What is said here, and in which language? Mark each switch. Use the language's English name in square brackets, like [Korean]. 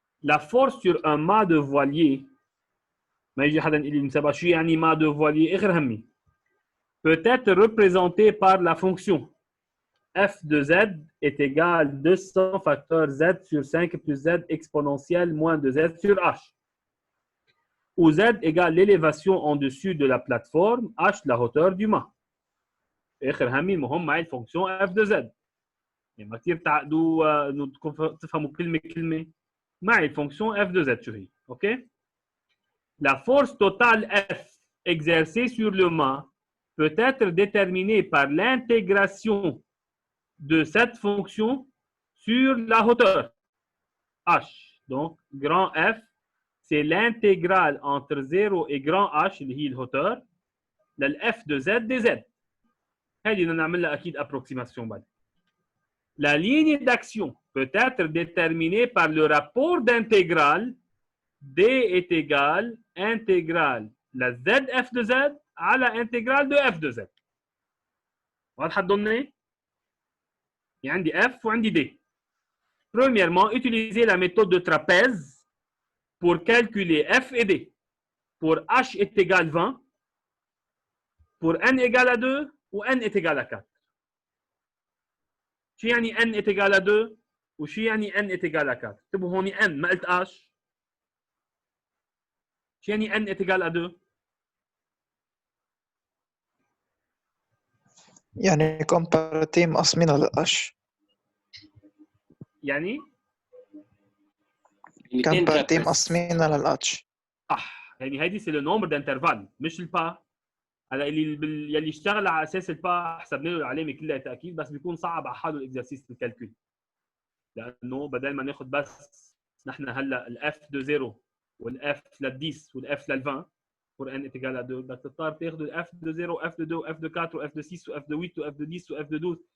[French] La force sur un mât de voilier [Arabic] ما يجي حدا يقول لي المسابقه شو يعني [French] mât de voilier [Arabic] اخر همي [French] peut être représentée par la fonction f de z est égal 200 facteur z sur 5 plus z exponentielle moins 2z sur h où Z égale l'élévation en dessus de la plateforme H la hauteur du mât. [Arabic] آخر همي المهم معي الفونكسيون F de Z. يعني ما كثير تعقدوا انه تفهموا كلمة كلمة. معي الفونكسيون F de Z شو هي؟ اوكي؟ [French] La force totale F exercée sur le mât peut être déterminée par l'intégration de cette fonction sur la hauteur H. Donc, grand F, c'est l'intégrale entre 0 et grand H, [Arabic] اللي هي الهوتور, [French] للF de Z dZ. [Arabic] هذه بدنا نعملها أكيد approximation بعد. [French] La ligne d'action peut être déterminée par le rapport d'intégrale D est égal intégrale la ZF de Z على intégrale de F de Z. [Arabic] واضحة الدنيا؟ يعني عندي F وعندي D. [French] Premièrement, utilisez la méthode de trapèze pour calculer F et D. Pour H est égal 20, pour N égale à 2 ou N est égal à 4. [Arabic] شو يعني [French] N est égal à 2 [Arabic] وشو يعني [French] N est égal à 4؟ [Arabic] اكتبوا هون N ما قلت H. شو يعني [French] N est égal à 2؟ [Arabic] يعني كومباراتيف مقسمينها للقش. يعني كومباراتيف مقسمينها للقش. يعني هيدي سي لو نومبر دانترفال مش البا. هلا يلي اشتغل على اساس البا حسبنا له العلامه كلها تاكيد، بس بيكون صعب على حاله الاكزرسيس الكالكول، لانه بدل ما ناخذ بس نحن هلا الاف دو 0 والاف لل 10 والاف لل 20 [French] pour n est égal à 2 [Arabic] بدك تضطر تاخذوا الاف دو 0 واف دو 2 واف دو 4 واف دو 6 واف دو 8 واف دو 10 واف دو 12.